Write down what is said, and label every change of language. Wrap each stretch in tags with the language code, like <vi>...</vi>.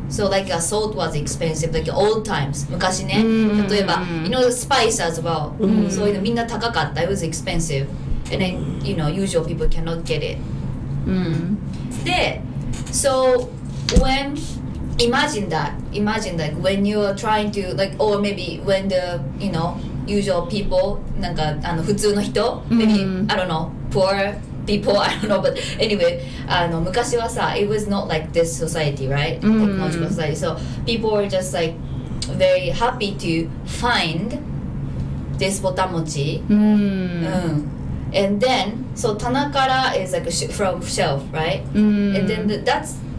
<en>So like salt was expensive, like old times.</en> <ja>昔ね、例えば、</ja> <en>spice as well.</en> <ja>そういうのみんな高かった。</ja> <en>It was expensive. And then, usual people cannot get it.</en> <ja>で、</ja> <en>so when imagine like when you are trying to like, or maybe when the usual people</en> <ja>なんか普通の人</ja> <en>maybe I don't know poor people I don't know but anyway</en> <ja>昔はさ</ja> <en>it was not like this society right technological society so people were just like very happy to find this ボタン持ちand then so 棚から is like from shelf right and then that's</en>